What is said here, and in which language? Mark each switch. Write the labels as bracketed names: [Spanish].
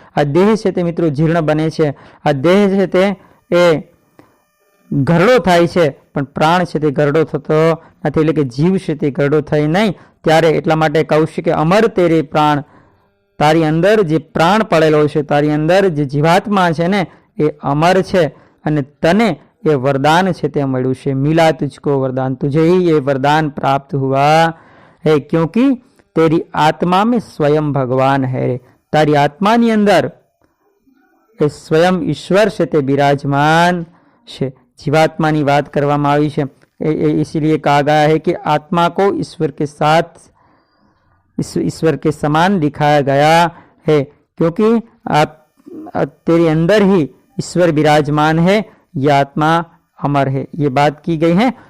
[Gujarati] આ દેહ છે તે મિત્રો જીર્ણ બને છે, આ દેહ છે તે એ ઘરડો થાય છે, પણ પ્રાણ છે તે ઘરડો થતો નથી, એટલે કે જીવ છે તે ઘરડો થાય નહીં. ત્યારે એટલા માટે કહું છું કે અમર તેરે પ્રાણ, તારી અંદર જે પ્રાણ પડેલો છે, તારી અંદર જે જીવાત્મા છે ને એ અમર છે અને તને એ વરદાન છે તે મળ્યું છે. [Hindi] મિલા તુझको वरदान, तुझे ही ये वरदान प्राप्त हुआ है क्योंकि तेरी आत्मा में स्वयं भगवान है. [Gujarati] तारी आत्माની અંદર એ સ્વયં ઈશ્વર છે તે બિરાજમાન છે. [Hindi] जीवात्मा की बात [Gujarati] કરવામાં આવી છે. [Hindi] इसलिए कहा गया है कि आत्मा को ईश्वर के साथ ईश्वर के समान दिखाया गया है क्योंकि आप तेरे अंदर ही ईश्वर विराजमान है, ये आत्मा अमर है. ये बात की गई है.